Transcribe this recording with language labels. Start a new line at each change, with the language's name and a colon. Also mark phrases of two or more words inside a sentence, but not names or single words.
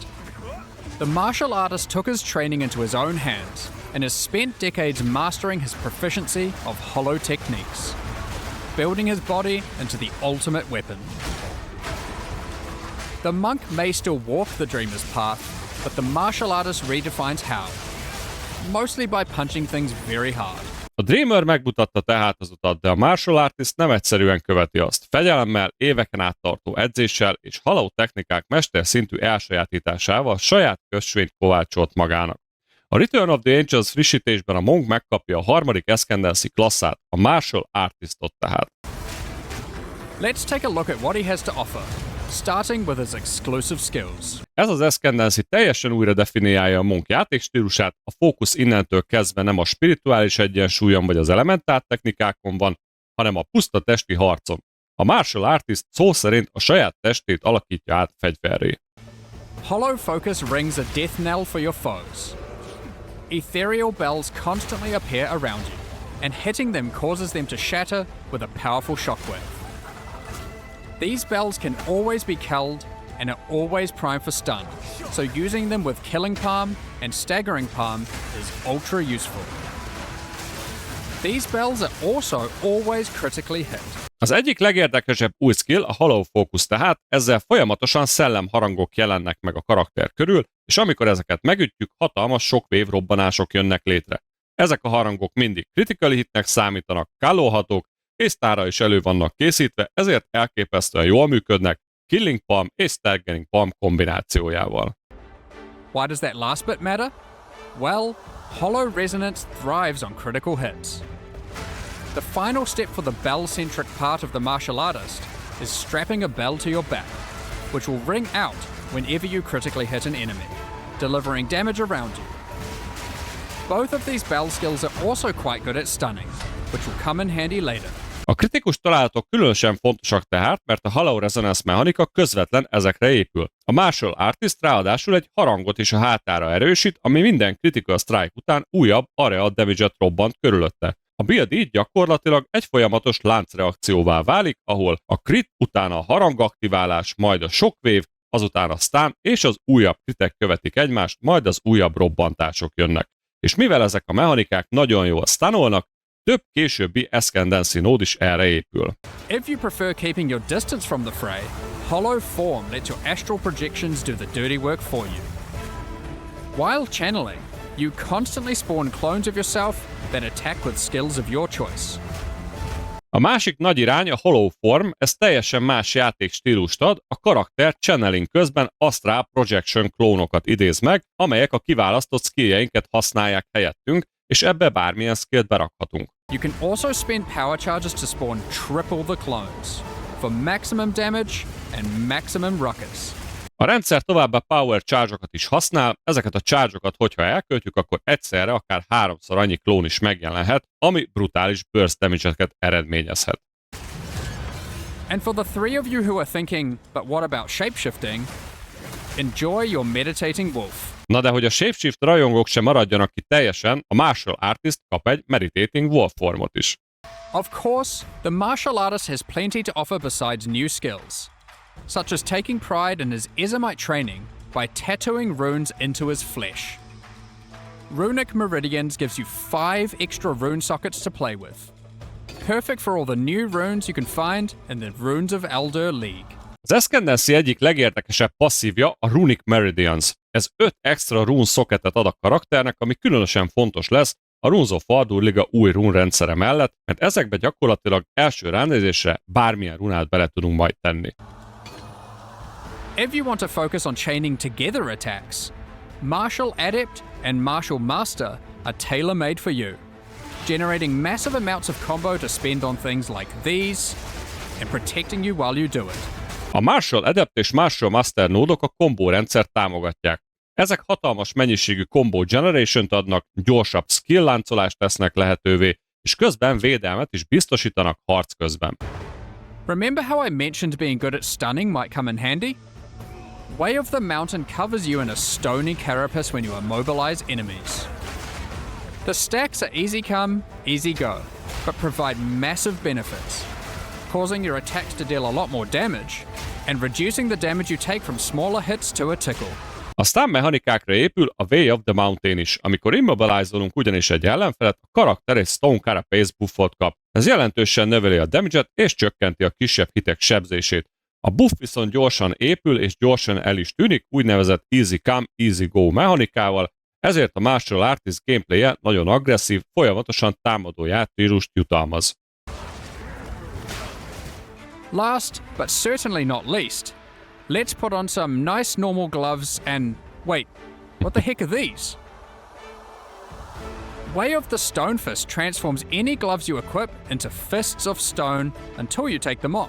English: The Martial Artist took his training into his own hands and has spent decades mastering his proficiency of hollow techniques, building his body into the ultimate weapon. The Monk may still walk the Dreamer's path, but the Martial Artist redefines how, mostly by punching things very hard.
Hungarian: A Dreamer megmutatta tehát az utat, de a Martial Artist nem egyszerűen követi azt. Fegyelemmel, éveken át tartó edzéssel és haló technikák mesterszintű elsajátításával saját kösvényt kovácsolt magának. A Return of the Ancients frissítésben a Monk megkapja a harmadik Ascendancy klasszát, a Martial Artistot tehát.
English: Let's take a look at what he has to offer, starting with his exclusive skills.
Hungarian: Ez az Ascendancy teljesen újra definiálja a Monk játékstílusát, a fókusz innentől kezdve nem a spirituális egyensúlyon vagy az elementár technikákon van, hanem a puszta testi harcon. A Martial Artist szó szerint a saját testét alakítja át fegyverré.
English: Hollow Focus rings a death knell for your foes. Ethereal bells constantly appear around you, and hitting them causes them to shatter with a powerful shockwave. These bells can always be killed and are always primed for stun, so using them with Killing Palm and Staggering Palm is ultra useful. These bells are also always critically hit.
Hungarian: Az egyik legérdekesebb új skill a Hollow Focus tehát, ezzel folyamatosan szellemharangok jelennek meg a karakter körül, és amikor ezeket megütjük, hatalmas shockwave robbanások jönnek létre. Ezek a harangok mindig
English: critical hitnek
Hungarian: számítanak, kallóhatók, és sztárra is elő vannak készítve, ezért elképesztően jól működnek Killing Palm és Staggering Palm kombinációjával.
English: Why does that last bit matter? Well, Hollow Resonance thrives on critical hits. The final step for the bell-centric part of the martial artist is strapping a bell to your back, which will ring out whenever you critically hit an enemy, delivering damage around you. Both of these bell skills are also quite good at stunning, which will come in handy later.
Hungarian: A kritikus találatok különösen fontosak tehát, mert a Hollow Resonance mechanika közvetlen ezekre épül. A Martial Artist ráadásul egy harangot is a hátára erősít, ami minden
English: critical strike
Hungarian: után újabb
English: area damage-et
Hungarian: robbant körülötte. A build így gyakorlatilag egy folyamatos láncreakcióvá válik, ahol a crit, utána a harangaktiválás, majd a shockwave, azután a stun és az újabb kritek követik egymást, majd az újabb robbantások jönnek. És mivel ezek a mechanikák nagyon jól stunolnak, több későbbi Ascendancy nód is erre épül.
English: If you prefer keeping your distance from the fray, Hollow Form lets your astral projections do the dirty work for you. While channeling, you constantly spawn clones of yourself that attack with skills of your choice.
Hungarian: A másik nagy irány a Hollow Form, ez teljesen más játékstílust ad, a karakter channeling közben
English: astral projection
Hungarian: klónokat idéz meg, amelyek a kiválasztott skilljeinket használják helyettünk, és ebbe bármilyen skillt berakhatunk.
English: You can also spend power charges to spawn triple the clones, for maximum damage and maximum ruckus.
Hungarian: A rendszer továbbá
English: power charge-okat
Hungarian: is használ, ezeket a charge-okat, hogyha elköltjük, akkor egyszerre akár 3-szor annyi klón is megjelenhet, ami brutális
English: burst damage-eket
Hungarian: eredményezhet.
English: And for the three of you who are thinking, but what about shapeshifting? Enjoy your meditating wolf.
Hungarian: Na de hogy a shapeshift rajongók sem maradjanak ki teljesen, a Martial Artist kap egy
English: meditating wolf
Hungarian: formot is.
English: Of course, the martial artist has plenty to offer besides new skills, such as taking pride in his Ezomite training by tattooing runes into his flesh. Runic Meridians gives you 5 extra rune sockets to play with, perfect for all the new runes you can find in the Runes of Elder League.
Hungarian: Az Ascendancy egyik legérdekesebb passzívja a Runic Meridians. Ez 5 extra
English: rune socketet
Hungarian: ad a karakternek, ami különösen fontos lesz a Runes of Ardur Liga új rune rendszere mellett, mert ezekbe gyakorlatilag első ránézésre bármilyen runát bele tudunk majd tenni.
English: If you want to focus on chaining together attacks, Martial Adept and Martial Master are tailor-made for you, generating massive amounts of combo to spend on things like these, and protecting you while you do it.
Hungarian: A Martial Adept és Martial Master nódok a kombó rendszert támogatják. Ezek hatalmas mennyiségű
English: combo generation-t
Hungarian: adnak, gyorsabb skill láncolást tesznek lehetővé, és közben védelmet is biztosítanak harc közben.
English: Remember how I mentioned being good at stunning might come in handy? Way of the Mountain covers you in a stony carapace when you immobilize enemies. The stacks are easy come, easy go, but provide massive benefits, causing your attacks to deal a lot more damage, and reducing the damage you take from smaller hits to a tickle.
Hungarian: A stun mechanikákra épül a Way of the Mountain is, amikor immobilizolunk ugyanis egy ellenfelet, a karakter egy Stone Carapace buffot kap. Ez jelentősen növeli a damage-et és csökkenti a kisebb hitek sebzését. A buff viszont gyorsan épül és gyorsan el is tűnik, úgynevezett
English: easy come, easy go
Hungarian: mechanikával, ezért a Martial Artist gameplay-je nagyon agresszív, folyamatosan támadó játékstílust jutalmaz.
English: Last, but certainly not least, let's put on some nice normal gloves and... wait, what the heck are these? Way of the Stonefist transforms any gloves you equip into fists of stone until you take them off.